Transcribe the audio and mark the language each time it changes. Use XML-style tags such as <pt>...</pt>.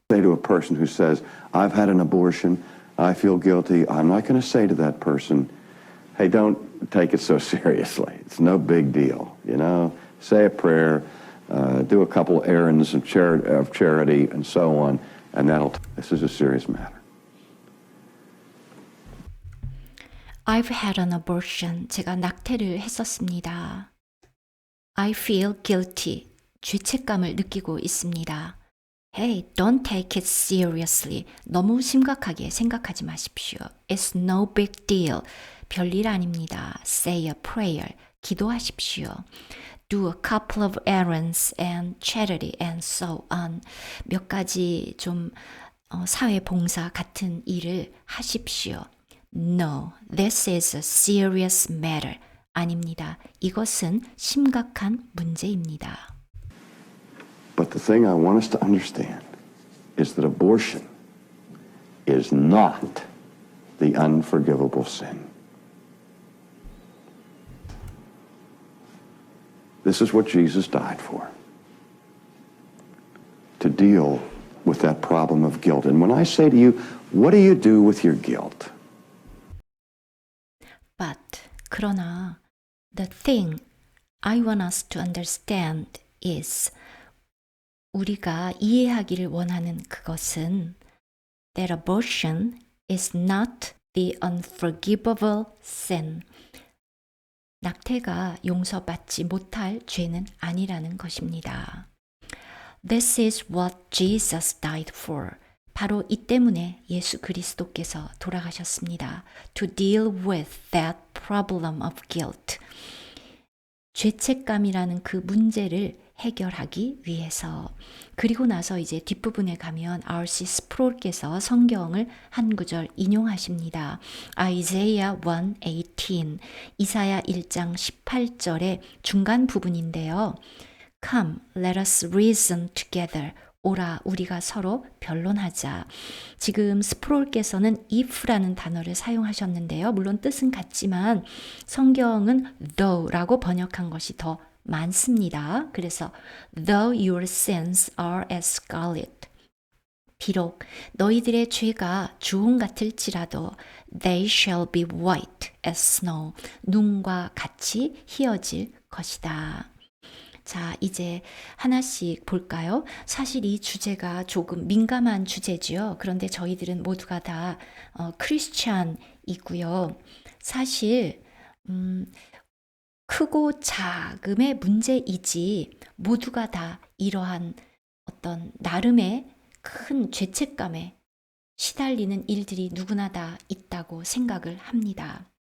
<en>Say to a person who says, I've had an abortion, I feel guilty, I'm not going to say to that person, Hey, don't take it so seriously. It's no big deal, you know. Say a prayer, do a couple errands of charity, and so on, and this is a serious matter. I've had an abortion.</en> <ko>제가 낙태를 했었습니다.</ko> <en>I feel guilty.</en> <ko>죄책감을 느끼고 있습니다.</ko> <en>Hey, don't take it seriously.</en> <ko>너무 심각하게 생각하지 마십시오.</ko> <en>It's no big deal.</en> <ko>별일 아닙니다.</ko> <en>Say a prayer.</en> <ko>기도하십시오.</ko> <en>Do a couple of errands and charity and so on.</en> <ko>몇 가지 좀 사회 봉사 같은 일을 하십시오.</ko> <en>No, this is a serious matter.</en> <ko>아닙니다. 이것은 심각한 문제입니다.</ko> <en>But the thing I want us to understand is that abortion is not the unforgivable sin. This is what Jesus died for, to deal with that problem of guilt. And when I say to you, what do you do with your guilt? But,</en> <ko>그러나,</ko> <en>the thing I want us to understand is</en> <ko>우리가 이해하기를 원하는 그것은</ko> <en>that abortion is not the unforgivable sin.</en> <ko>낙태가 용서받지 못할 죄는 아니라는 것입니다.</ko> <en>This is what Jesus died for.</en> <ko>바로 이 때문에 예수 그리스도께서 돌아가셨습니다.</ko> <en>To deal with that problem of guilt.</en> <ko>죄책감이라는 그 문제를 해결하기 위해서. 그리고 나서 이제 뒷부분에 가면 R.C. 스프롤께서 성경을 한 구절 인용하십니다. Isaiah 1:18 이사야 1장 18절의 중간 부분인데요.</ko> <en>Come, let us reason together.</en> <ko>오라, 우리가 서로 변론하자. 지금 스프롤께서는 if라는 단어를 사용하셨는데요. 물론 뜻은 같지만 성경은 though라고 번역한 것이 더 많습니다. 그래서</ko> <en>though your sins are as scarlet.</en> <ko>비록 너희들의 죄가 주홍 같을지라도</ko> <en>they shall be white as snow.</en> <ko>눈과 같이 희어질 것이다. 자, 이제 하나씩 볼까요? 사실 이 주제가 조금 민감한 주제지요. 그런데 저희들은 모두가 다 크리스찬이고요. 사실 크고 작음의 문제이지 모두가 다 이러한 어떤 나름의 큰 죄책감에 시달리는 일들이 누구나 다 있다고 생각을 합니다.</ko>